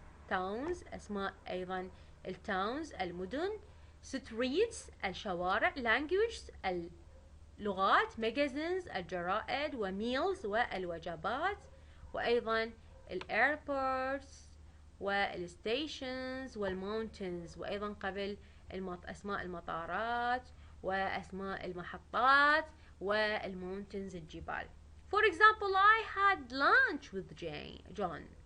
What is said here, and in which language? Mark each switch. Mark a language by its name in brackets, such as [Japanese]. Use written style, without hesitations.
[Arabic] towns أسماء أيضا التاونز المدن. streets الشوارع. languages اللغات. magazines الجرائد. وmeals والوجبات. وأيضا airports والstations والmountains، وأيضا قبل أسماء المطارات وأسماء المحطات والمونتنز الجبال. [English] for example I had lunch with John.